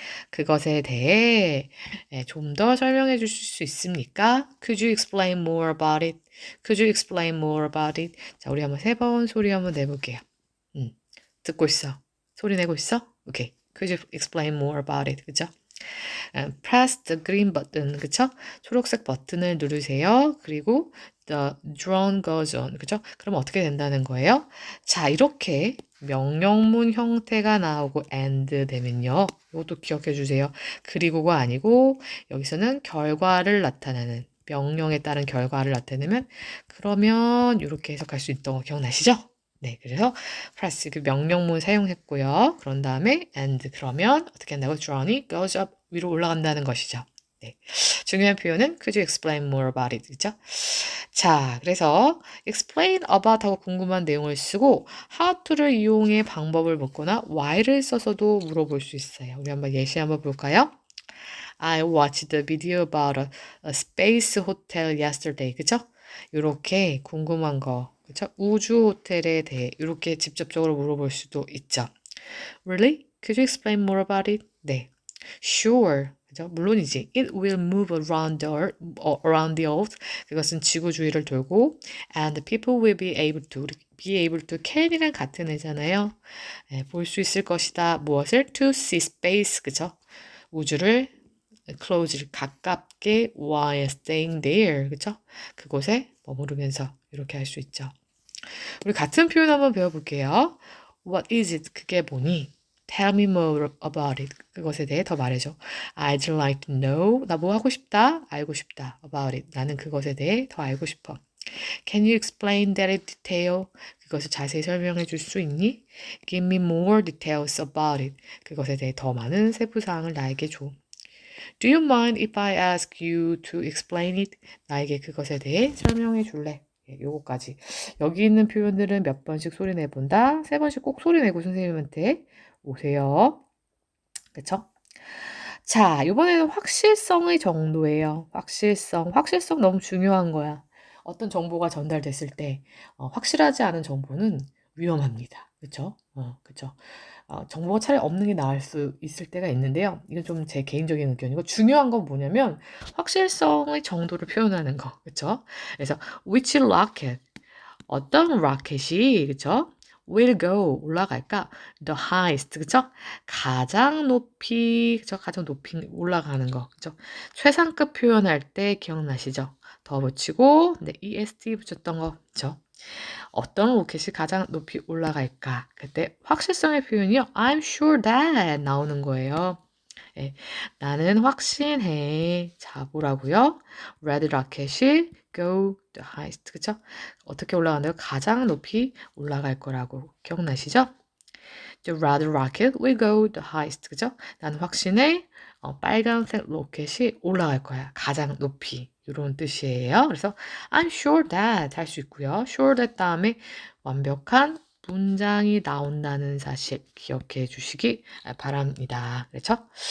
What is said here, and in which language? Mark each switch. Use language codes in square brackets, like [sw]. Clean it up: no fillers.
[ko] 그것에 대해 좀 더 설명해 주실 수 있습니까? [en] Could you explain more about it? Could you explain more about it? [ko] 자, 우리 한번 3번 소리 한번 내볼게요. 듣고 있어. 소리 내고 있어? 오케이. [en] Could you explain more about it? [ko] 그죠? [en] Press the green button. [ko] 그쵸? 초록색 버튼을 누르세요. 그리고 [en] the drone goes on. [ko] 그죠? 그럼 어떻게 된다는 거예요? 자, 이렇게 명령문 형태가 나오고 and 되면요. 이것도 기억해 주세요. 그리고가 아니고 여기서는 결과를 나타내는 명령에 따른 결과를 나타내면 그러면 이렇게 해석할 수 있던 거 기억나시죠? 네, 그래서 press 그 명령문 사용했고요. 그런 다음에 and 그러면 어떻게 한다고? [en] Johnny goes up [ko] 위로 올라간다는 것이죠. 네, 중요한 표현은 [en] could you explain more about it? [ko] 그렇죠? 자, 그래서 explain about 하고 궁금한 내용을 쓰고 how to를 이용해 방법을 묻거나 why를 써서도 물어볼 수 있어요. 우리 한번 예시 한번 볼까요? [en] I watched the video about a space hotel yesterday. [ko] 그쵸? 이렇게 궁금한 거, 그쵸? 우주 호텔에 대해 이렇게 직접적으로 물어볼 수도 있죠. [en] Really? Could you explain more about it? [ko] 네. Sure. 그죠? 물론이지. [en] It will move around the earth. [ko] 그것은 지구 주위를 돌고 [en] and people will be able to [ko] can이랑 같은 애잖아요. 네, 볼 수 있을 것이다. 무엇을? [en] To see space. [ko] 그죠? 우주를 close를 가깝게 [en] while staying there. [ko] 그쵸? 그곳에 머무르면서 이렇게 할 수 있죠. 우리 같은 표현 한번 배워볼게요. [en] What is it? [ko] 그게 뭐니? [en] Tell me more about it. [ko] 그것에 대해 더 말해줘. [en] I'd like to know. [ko] 나 뭐 하고 싶다? 알고 싶다. [en] About it. [ko] 나는 그것에 대해 더 알고 싶어. [en] Can you explain that in detail? [ko] 그것을 자세히 설명해 줄 수 있니? [en] Give me more details about it. [ko] 그것에 대해 더 많은 세부 사항을 나에게 줘. [en] Do you mind if I ask you to explain it? [ko] 나에게 그것에 대해 설명해 줄래? 예, 요거까지. 여기 있는 표현들은 몇 번씩 소리 내본다. 3번씩 꼭 소리 내고 선생님한테 오세요. 그쵸? 자, 이번에는 확실성의 정도예요. 확실성 너무 중요한 거야. 어떤 정보가 전달됐을 때 확실하지 않은 정보는 위험합니다. 그쵸? 그쵸? 정보가 차라리 없는 게 나을 수 있을 때가 있는데요. 이건 좀 제 개인적인 의견이고 중요한 건 뭐냐면 확실성의 정도를 표현하는 거. 그쵸? 그래서 [en] which rocket [ko] 어떤 로켓이 그쵸? [en] will go [ko] 올라갈까? [en] the highest [ko] 그쵸? 가장 높이 그쵸? 가장 높이 올라가는 거 그쵸? 최상급 표현할 때 기억나시죠? 더 붙이고 네, est 붙였던 거 그쵸? 어떤 로켓이 가장 높이 올라갈까? 그때 확실성의 표현이요. [en] I'm sure that [ko] 나오는 거예요. 예, 나는 확신해. 자, 뭐라고요? [en] Red rocket이 go the highest. [ko] 그쵸? 어떻게 올라가나요? 가장 높이 올라갈 거라고. 기억나시죠? [en] The red rocket will go the highest. [ko] 그죠? 나는 확신해. 빨간색 로켓이 올라갈 거야. 가장 높이. 이런 뜻이에요. 그래서 [en] I'm sure that [ko] 할 수 있고요. [en] sure that [ko] 다음에 완벽한 문장이 나온다는 사실 기억해 주시기 바랍니다. 그렇죠?